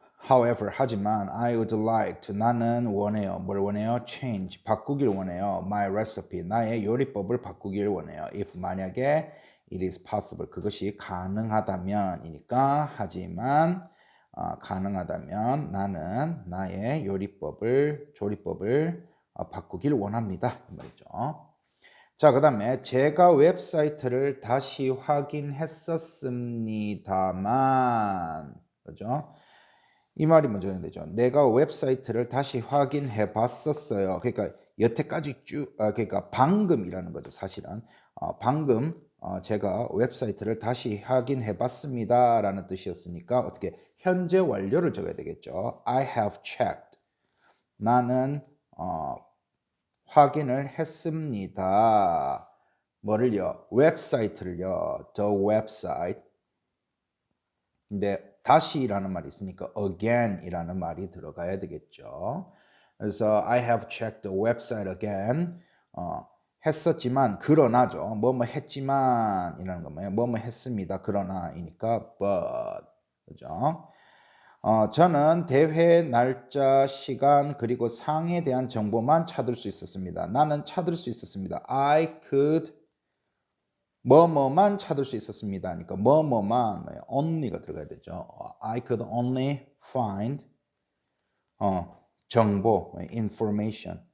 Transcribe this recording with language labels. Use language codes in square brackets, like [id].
[en] However, [ko] 하지만 [en] I would like to [ko] 나는 원해요. 뭘 원해요? change 바꾸길 원해요. [en] my recipe [ko] 나의 요리법을 바꾸길 원해요. if 만약에 [en] it is possible [ko] 그것이 가능하다면이니까 하지만 가능하다면 나는 나의 조리법을 바꾸길 원합니다. 이 말이죠. 자, 그 다음에 제가 웹사이트를 다시 확인했었습니다만 그죠? 이 말이 먼저 해야 되죠. 내가 웹사이트를 다시 확인해 봤었어요. 그러니까 여태까지 그러니까 방금이라는 거죠. 사실은 방금 제가 웹사이트를 다시 확인해 봤습니다 라는 뜻이었으니까 어떻게 현재 완료를 적어야 되겠죠. [en] I have checked [ko] 나는 확인을 했습니다. 뭐를요? 웹사이트를요. [en] The website [ko] 근데 다시라는 말이 있으니까 again이라는 말이 들어가야 되겠죠. 그래서 [en] I have checked the website again. [ko] 했었지만 그러나죠. 뭐뭐 했지만 이라는 거 뭐예요? 뭐뭐 했습니다. 그러나이니까 but. 그죠? 저는 대회 날짜, 시간 그리고 상에 대한 정보만 찾을 수 있었습니다. 나는 찾을 수 있었습니다. [en] I could [ko] 뭐뭐만 찾을 수 있었습니다. 그러니까 뭐뭐만 only가 들어가야 되죠. [en] I could only find [ko] 정보, [en] information.